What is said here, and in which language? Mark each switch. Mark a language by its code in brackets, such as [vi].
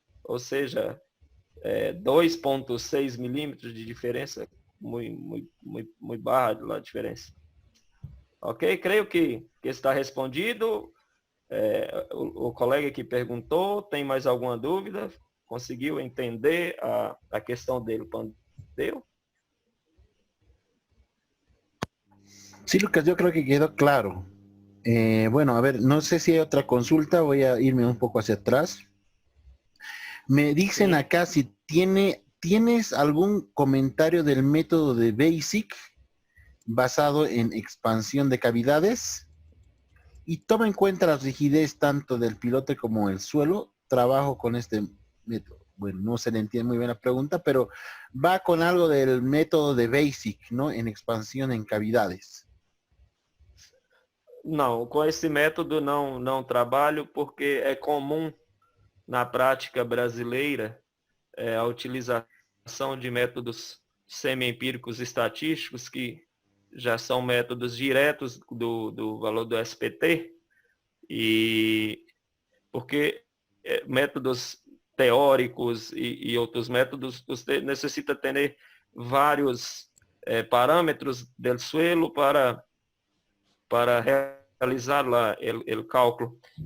[pt] Ou seja, 2,6 milímetros de diferença, muito barra a diferença. Ok? Creio que está respondido. O colega que perguntou, tem mais alguma dúvida? Conseguiu entender a questão dele? Pandeu? [es] Sí, Lucas, yo creo que quedó claro. Bueno, a ver, no sé si hay otra consulta, voy a irme un poco hacia atrás. Me dicen Sí. acá si tienes algún comentario del método de Basic basado en expansión de cavidades y toma en cuenta la rigidez tanto del pilote como el suelo. Trabajo con este método. Bueno, no se le entiende muy bien la pregunta, pero va con algo del método de Basic, ¿no? En expansión en cavidades. [pt] Não, com esse método não trabalho porque é comum na prática brasileira a utilização de métodos semi-empíricos estatísticos que já são métodos diretos do valor do SPT, e porque métodos teóricos e outros métodos, você necessita ter vários parâmetros do [es] suelo [pt] para realizar lá o cálculo.